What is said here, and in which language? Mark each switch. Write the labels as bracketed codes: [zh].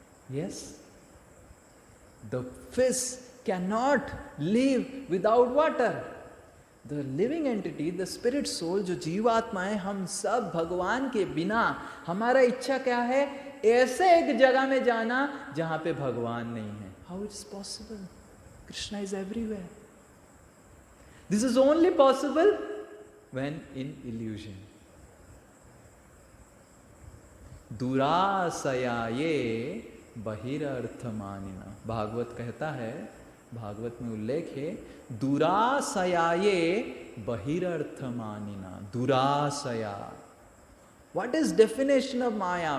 [en] Yes, the fish cannot live without water. The living entity, the spirit soul, [hi] जो जीवात्मा है, हम सब भगवान के बिना, हमारा इच्छा क्या है? ऐसे एक जगह में जाना जहां पे भगवान नहीं है। [en] How it's possible? Krishna is everywhere. This is only possible when in illusion. [hi] दुरासयाये बहिरर्थमानिना, Bhagavat कहता है, भागवत में उल्लेख है, दुरासयाये बहिरर्थमानिना। [en] दुरासया, what is definition of maya?